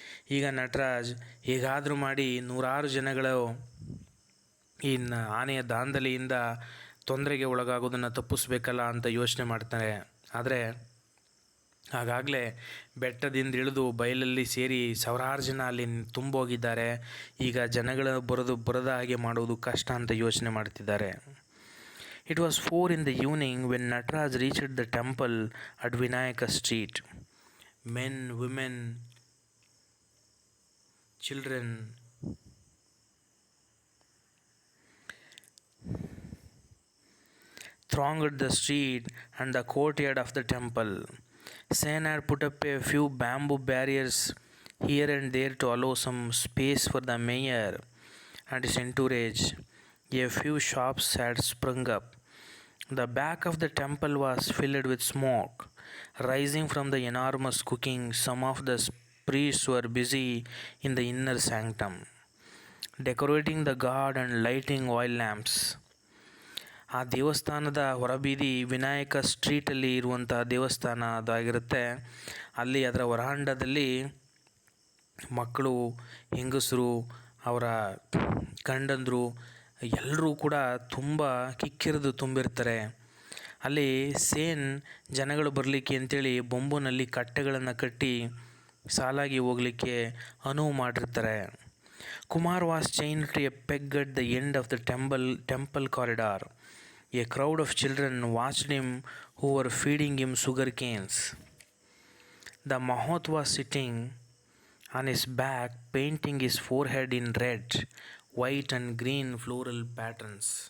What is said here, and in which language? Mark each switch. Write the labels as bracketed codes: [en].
[kn] ಈಗ ನಟರಾಜ್ ಹೇಗಾದರೂ ಮಾಡಿ ನೂರಾರು ಜನಗಳು ಈ ಆನೆಯ ದಾಂಧಲೆಯಿಂದ ತೊಂದರೆಗೆ ಒಳಗಾಗೋದನ್ನು ತಪ್ಪಿಸ್ಬೇಕಲ್ಲ ಅಂತ ಯೋಚನೆ ಮಾಡ್ತಾರೆ. ಆದರೆ ಆಗಾಗಲೇ ಬೆಟ್ಟದಿಂದ ಇಳಿದು ಬಯಲಲ್ಲಿ ಸೇರಿ ಸಾವಿರಾರು ಜನ ಅಲ್ಲಿ ತುಂಬೋಗಿದ್ದಾರೆ. ಈಗ ಜನಗಳ ಬರದ ಹಾಗೆ ಮಾಡುವುದು ಕಷ್ಟ ಅಂತ ಯೋಚನೆ ಮಾಡ್ತಿದ್ದಾರೆ. [en] It was 4 in the evening when Nataraj reached the temple at Vinayaka Street. Men, women, children thronged the street and the courtyard of the temple. Sen had put up a few bamboo barriers here and there to allow some space for the mayor and his entourage. A few shops had sprung up. The back of the temple was filled with smoke, rising from the enormous cooking. Some of the priests were busy in the inner sanctum, decorating the god and lighting oil lamps. [kn] ಆ ದೇವಸ್ಥಾನದ ಹೊರಬೀದಿ ವಿನಾಯಕ ಸ್ಟ್ರೀಟಲ್ಲಿ ಇರುವಂತಹ ದೇವಸ್ಥಾನ ಅದಾಗಿರುತ್ತೆ. ಅಲ್ಲಿ ಅದರ ವರಾಂಡದಲ್ಲಿ ಮಕ್ಕಳು, ಹೆಂಗಸರು, ಅವರ ಗಂಡಂದರು ಎಲ್ಲರೂ ಕೂಡ ತುಂಬ ಕಿಕ್ಕಿರಿದು ತುಂಬಿರ್ತಾರೆ. ಅಲ್ಲಿ ಸೇನ್ ಜನಗಳು ಬರಲಿಕ್ಕೆ ಅಂತೇಳಿ ಬೊಂಬುನಲ್ಲಿ ಕಟ್ಟೆಗಳನ್ನು ಕಟ್ಟಿ ಸಾಲಾಗಿ ಹೋಗಲಿಕ್ಕೆ ಅನುವು ಮಾಡಿರ್ತಾರೆ. [en] Kumar was chained to a peg at the end of the temple corridor. A crowd of children watched him who were feeding him sugar canes. The Mahot was sitting on his back, painting his forehead in red, white and green floral patterns.